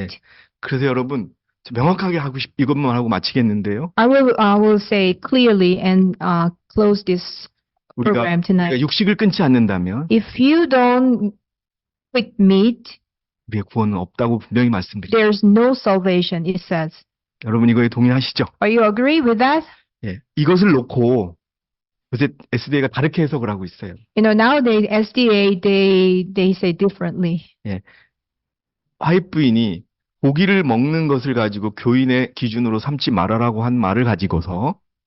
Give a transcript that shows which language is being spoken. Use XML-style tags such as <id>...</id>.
<ko>예, 그래서 여러분 명확하게 이것만 하고 마치겠는데요.</ko> <en>I will say clearly and close this program</en> <ko>우리가</ko> <en>tonight.</en> <ko>육식을 끊지 않는다면</ko> <en>If you don't quit meat,</en> <ko>우리의 구원은 없다고 분명히 말씀드립니다.</ko> <en>there's no salvation, it says.</en> <ko>여러분 이거에 동의하시죠?</ko> <en>Are you agree with that?</en> <ko>예, 이것을 놓고 요새 SDA가 다르게 해석을 하고 있어요.</ko> <en>Nowadays SDA they say differently.</en> <ko>예, 화이트 부인이 고기를 먹는 것을 가지고 교인의 기준으로 삼지 말아라고 한 말을 가지고서</ko>